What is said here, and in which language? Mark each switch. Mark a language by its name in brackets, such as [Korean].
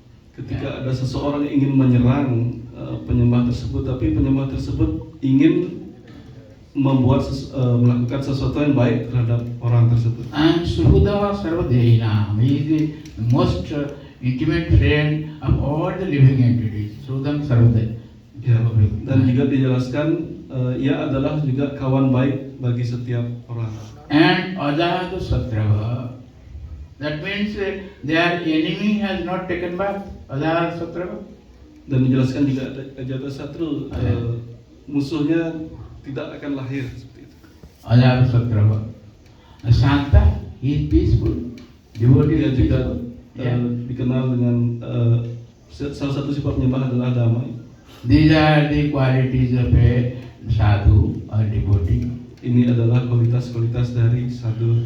[Indonesian] Ketika ada seseorang yang ingin menyerang penyembah tersebut, tapi penyembah tersebut ingin melakukan sesuatu yang baik terhadap orang tersebut. [English] And Suhuda Sarvadehina, he is the most intimate friend of all the living entities. Suhudam Sarvadehina. [Indonesian] Ya, dan juga dijelaskan ia adalah juga kawan baik bagi setiap orang. [English] And Ajata Satrava, that means their enemy has not taken back. Ajata Satrava. [Indonesian] Dan menjelaskan juga Ajatasatru musuhnya tidak akan lahir seperti itu. [English] Ajata Satrava. Santa, he is peaceful. Devotee [Indonesian] Dia [English] is [Indonesian] juga [English] peaceful. [Indonesian] dikenal dengan salah satu sifat penyembah adalah damai. [English] These are the qualities of a sadhu or devotee. [Indonesian] Ini adalah kualitas-kualitas dari sadhu.